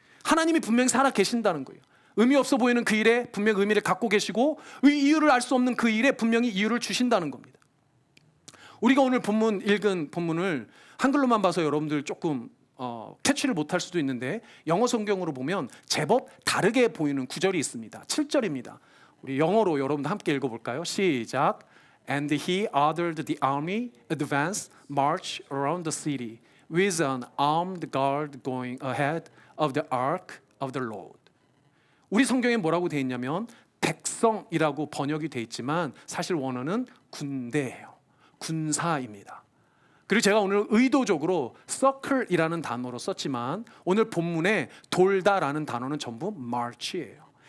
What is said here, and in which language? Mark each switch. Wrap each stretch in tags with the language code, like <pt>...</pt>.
<ko>하나님이 분명히 살아 계신다는 거예요. 의미 없어 보이는 그 일에 분명히 의미를 갖고 계시고, 이유를 알 수 없는 그 일에 분명히 이유를 주신다는 겁니다. 우리가 오늘 읽은 본문을 한글로만 봐서 여러분들 조금 캐치를 못할 수도 있는데, 영어 성경으로 보면 제법 다르게 보이는 구절이 있습니다. 7절입니다. 우리 영어로 여러분들 함께 읽어볼까요? 시작.</ko> <en>And he ordered the army advance march around the city with an armed guard going ahead of the ark of the Lord.</en> <ko>우리 성경에 뭐라고 되어 있냐면 백성이라고 번역이 되어 있지만 사실 원어는 군대예요. 군사입니다. 그리고 제가 오늘 의도적으로 circle이라는 단어로 썼지만 오늘 본문에 돌다라는 단어는 전부 march예요.</ko>